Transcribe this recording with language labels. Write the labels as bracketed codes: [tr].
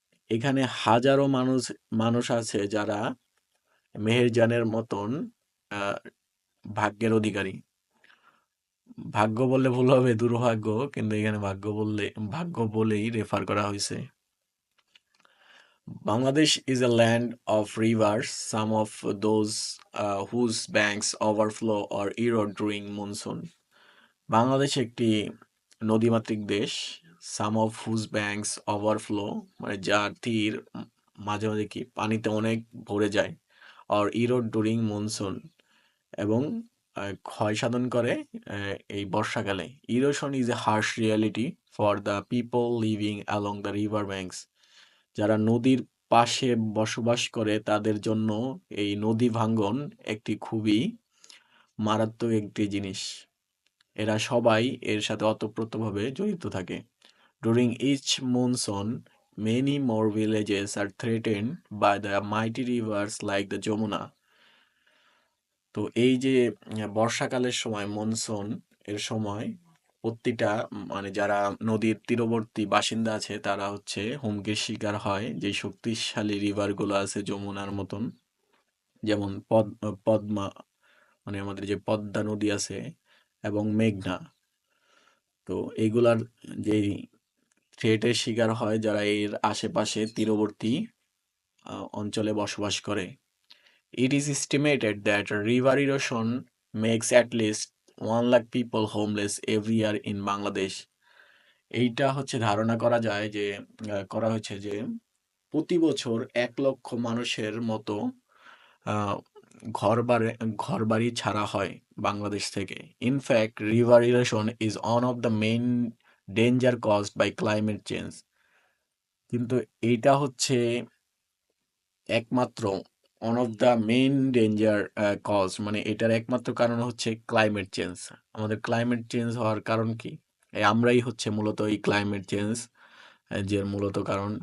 [bn] এখানে হাজারো মানুষ আছে যারা মেহেরজানের মতন ভাগ্যের অধিকারী। ভাগ্য বললে ভুল হবে, দুর্ভাগ্য, কিন্তু এখানে ভাগ্য বলেই রেফার করা হয়েছে। [en] Bangladesh is a land of rivers, some of those whose banks overflow or erode during monsoon. [bn] Bangladesh একটি নদীমাতৃক দেশ, [en] some of whose banks overflow [bn] মানে যার তীর মাঝে মাঝে কি পানিতে অনেক ভরে যায়, [en] or erode during monsoon [bn] এবং ক্ষয় সাধন করে এই বর্ষাকালে। [en] Erosion is a harsh reality for the people living along the river banks. [bn] যারা নদীর পাশে বসবাস করে তাদের জন্য এই নদী ভাঙ্গন একটি খুবই মারাত্মক একটি জিনিস। এরা সবাই এর সাথে ওতপ্রোতভাবে জড়িত থাকে। [en] During each monsoon, many more villages are threatened by the mighty rivers like the Yamuna. [bn] তো এই যে বর্ষাকালের সময় মনসুন এর সময় প্রতিটা মানে যারা নদীর তীরবর্তী বাসিন্দা আছে তারা হচ্ছে হুমকির শিকার হয় যে শক্তিশালী রিভার গুলো আছে যমুনার মতন, যেমন পদ্মা মানে আমাদের যে পদ্মা নদী আছে এবং মেঘনা। তো এইগুলার যে থ্রেটের শিকার হয় যারা এর আশেপাশে তীরবর্তী অঞ্চলে বসবাস করে। [en] It is estimated that river erosion makes at least 1 lakh people homeless every year in Bangladesh. [bn] এইটা হচ্ছে ধারণা করা যায় যে করা হয়েছে যে প্রতি বছর 1 লক্ষ মানুষের মতো আহ, ঘরবাড়ি ছাড়া হয় বাংলাদেশ থেকে। [en] In fact, river erosion is one of the main danger caused by climate change. [bn] কিন্তু এইটা হচ্ছে একমাত্র [en] one of the main danger cause [bn] মানে এটার একমাত্র কারণ হচ্ছে ক্লাইমেট চেঞ্জ। আমাদের ক্লাইমেট চেঞ্জ হওয়ার কারণ কি? আমরাই হচ্ছে মূলত এই ক্লাইমেট চেঞ্জ যে মূলত কারণ।